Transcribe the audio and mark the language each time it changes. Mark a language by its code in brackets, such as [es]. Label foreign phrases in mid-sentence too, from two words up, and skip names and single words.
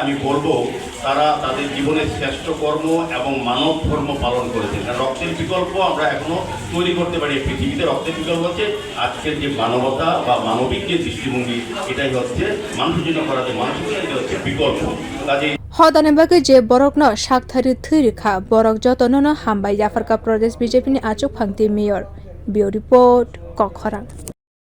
[bn] আমি বলবো তারা তাদের জীবনের শ্রেষ্ঠ কর্ম এবং মানব ধর্ম পালন করেছেন কারণ রক্তের বিকল্প আমরা এখনো তৈরি করতে পারি পৃথিবীতে। রক্তের বিকল্প হচ্ছে আজকের যে মানবতা বা মানবিক যে দৃষ্টিভঙ্গি এটাই হচ্ছে মানুষের জন্য করা যে মানসিকতা এটা হচ্ছে বিকল্প। কাজে [trp] হদানে বাগে যে বরক ন thari rwmani বরক যতন ন হামবাই জাফরকা প্রদেশ BJP ni achugphang ti mayor bio report kokharang।